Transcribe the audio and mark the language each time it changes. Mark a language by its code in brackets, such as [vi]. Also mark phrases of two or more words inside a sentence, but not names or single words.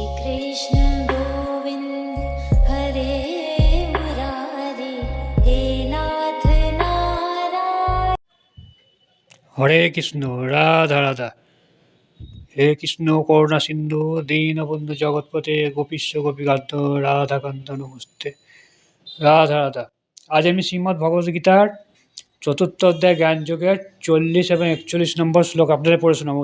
[sa] कृष्ण गोविन्द हरे मुरारे हे नाथ नारायण। হরে কৃষ্ণ, রাধা রাধা। হে কৃষ্ণ করুণা সিন্ধু দীনবন্ধু জগৎপতে গোপীশ্ব গোপীকান্ত রাধাকান্ত নমস্তে। রাধা রাধা। [bn] আজ আমি শ্রীমদ্ ভগবদ্গীতার চতুর্থ অধ্যায় জ্ঞানযোগের 40 এবং 41 নম্বর শ্লোক আপনাদের পড়ে শোনাবো।